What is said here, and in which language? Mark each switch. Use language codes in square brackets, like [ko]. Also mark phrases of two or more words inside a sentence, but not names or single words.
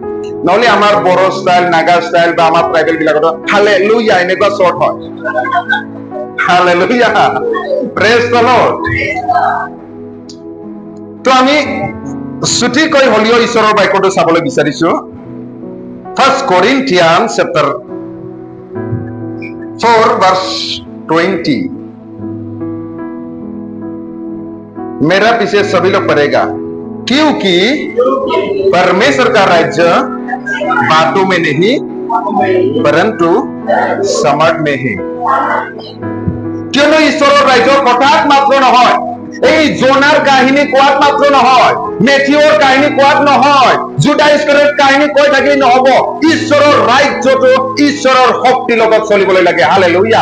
[as] নহলে আমাৰ বড়ো ষ্টাইল নাগা ষ্টাইল বা আমাৰ ট্ৰাইবেল বিলাকত হালেলুয়া এনেকুৱা শৰ্ট হয়। [en] হালেলুয়া। praise the Lord. [as] তো আমি ছুটিকৈ হলিও ঈশ্বৰৰ বাক্যটো চাবলৈ বিচাৰিছো 1 Corinthians chapter 4 verse 20. [hi] मेरा पीछे सभी लोग पढ़ेगा क्योंकि परमेश्वर का राज्य बातों में नहीं परंतु समझ में है। [as] কিয়নো ঈশ্বৰৰ ৰাজ্য কথাত মাত্ৰ নহয়, এই জোনাৰ কাহিনী কোৱাত মাত্ৰ নহয়, মেথিউৰ কাহিনী কোৱাত নহয়, জুডা ইস্কাৰিয়তৰ কাহিনী কৈ থাকি নহব। ঈশ্বৰৰ ৰাজ্যটো ঈশ্বৰৰ শক্তিৰ লগত চলিবলৈ লাগে। হালেলুয়া।